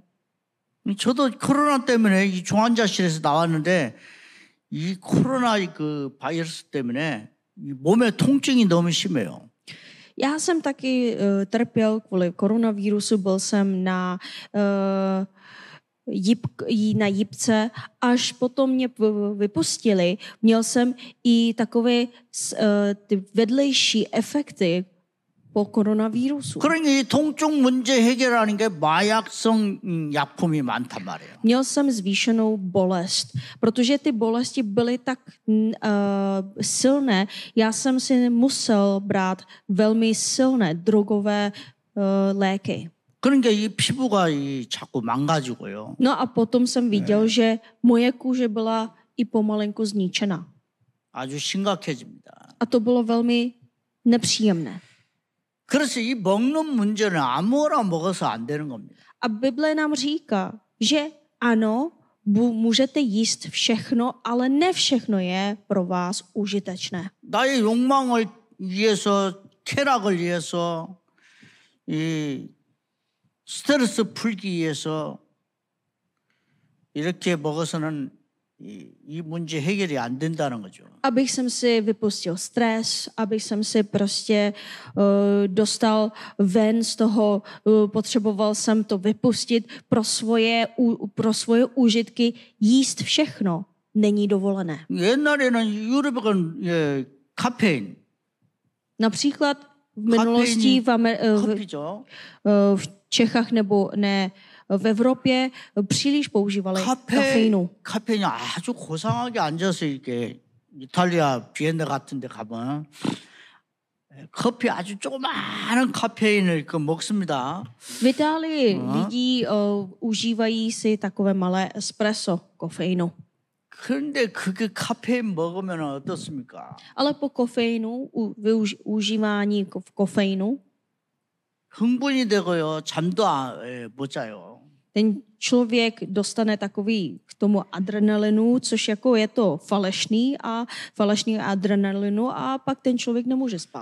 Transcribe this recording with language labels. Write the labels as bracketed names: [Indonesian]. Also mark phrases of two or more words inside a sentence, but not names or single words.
[Korean] 저도 코로나 때문에 이 중환자실에서 나왔는데 이 코로나 그 바이러스 때문에 이 몸에 통증이 너무 심해요. [Czech] Já jsem taky trpěl kvůli koronavírusu, byl jsem na jipce, až potom mě vypustili. Měl jsem i takové ty vedlejší efekty po koronavírusu. [Korean] 그러니까 이 통증 문제 해결하는 게 마약성 약품이 많단 말이에요. [Czech] Měl jsem zvýšenou bolest, protože ty bolesti byly tak silné. Já jsem si musel brát velmi silné drogové léky. [Korean] 그러니까 이 피부가 자꾸 망가지고요. [Czech] No a potom jsem viděl, že moje kůže byla i pomalinku zničena. [Korean] 아주 심각해집니다. [Czech] A to bylo velmi nepříjemné. [Korean] 그래서 이 먹는 문제는 아무거나 먹어서 안 되는 겁니다. [Czech] A Bible nám říká, že ano, můžete jíst všechno, ale ne všechno je pro vás užitečné. [Korean] 나의 욕망을 위해서, 쾌락을 위해서, 이 스트레스 풀기 위해서 이렇게 먹어서는 이 문제 해결이 안 된다는 거죠. [Czech] Abych jsem si vypustil stres, abych jsem si prostě dostal ven z toho, potřeboval jsem to vypustit pro svoje užitky, jíst všechno není dovolené. [Korean] 옛날에는 유럽은 카페인, [Czech] Například v minulosti [Korean] 커피죠. [Czech] v Čechách nebo ne v Evropě příliš používali kafeinu. [Korean] 카페인이 아주 고상하게 앉아서 이렇게 이탈리아 비엔나 같은 데 가면 커피 아주 조그마한 카페인을 먹습니다. [Czech] V Itálii lidi užívají si takové malé espresso kofeinu. [Korean] 그런데 그게 카페인 먹으면 어떻습니까? [Czech] Ale po kofeinu, užívání kofeinu, [Korean] 흥분이 되고요. 잠도 못 자요. [Czech] ten člověk dostane takový k tomu adrenalinu, což jako je to falešný adrenalinu a pak ten člověk nemůže spát.